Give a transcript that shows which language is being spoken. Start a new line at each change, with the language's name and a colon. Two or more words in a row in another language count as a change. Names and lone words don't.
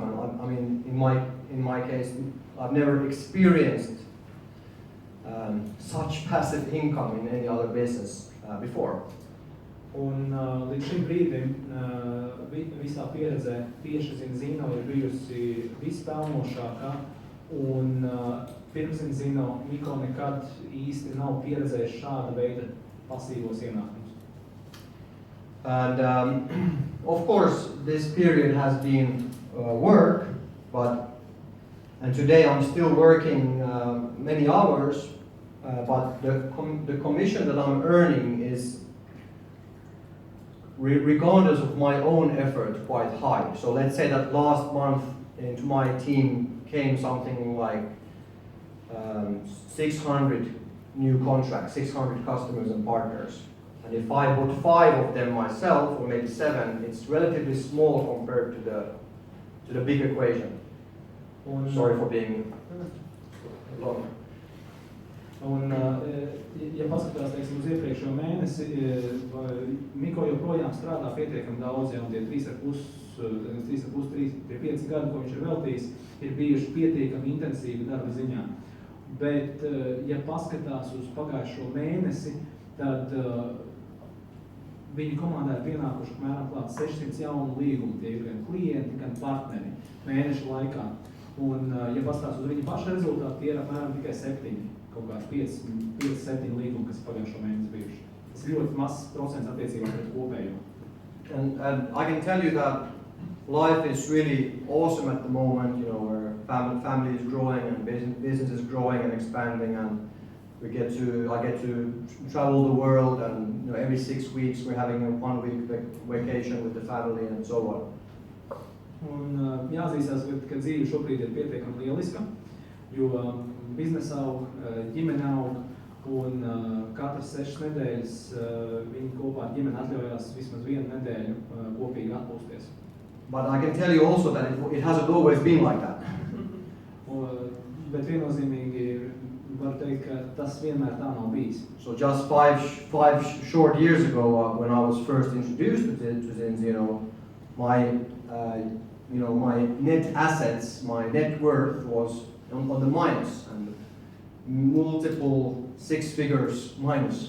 English: And I mean, in my case, I've never experienced such passive income in any other business before.
Latvian: Un līdz šim brīdim visā pieredzē tieši Zinzino ir bijusi vispelnošākā, un pirms Zinzino Miko nekad īsti nav pieredzējis šāda veida pasīvos ienākumus.
English: And of course, this period has been work, and today I'm still working many hours, but the commission that I'm earning is, regardless of my own effort, quite high. So let's say that last month into my team came something like 600 new contracts, 600 customers and partners. And if I put 5 of them myself, or maybe 7, it's relatively small compared to the big equation. Sorry for being long.
Latvian: Un, ja paskatās, teiksim, uz iepriekšējo mēnesi, Miko joprojām strādā pietiekami daudz, ja, un tie 5 gadi, ko viņš ir veltījis, ir bijuši pietiekami intensīvi darba ziņā. Bet, ja paskatās uz pagājušo mēnesi, tad viņu komandā ir pienākuši apmēram klāt 600 jaunu līgumu, tie ir gan klienti, gan partneri mēnešu laikā. Un, ja paskatās uz viņu pašu rezultātu, tie ir apmēram tikai 7. Kaut kādi 5-7 līgumi, kas pagājušo mēnesi bijuši. Tas ir ļoti mazs procents attiecībā pret kopējo.
English: And I can tell you that life is really awesome at the moment, you know, where family is growing and business is growing and expanding, and I get to travel the world, and you know, every 6 weeks we're having a 1-week vacation with the family and so on.
Latvian: Un jāzīstās, ka dzīve šobrīd ir pietiekami lieliska, jo biznesa aug, ģimene aug, un katras 6 nedēļas viņi kopā ar ģimeni atļaujās vismaz 1 nedēļu kopīgi atpūsties.
English: But I can tell you also that it hasn't always been like that.
Latvian: Bet viennozīmīgi var teikt, ka tas vienmēr tā nav bijis.
English: So just 5 short years ago, when I was first introduced to Zinzino, my net assets, my net worth was on the minus, and multiple 6 figures minus.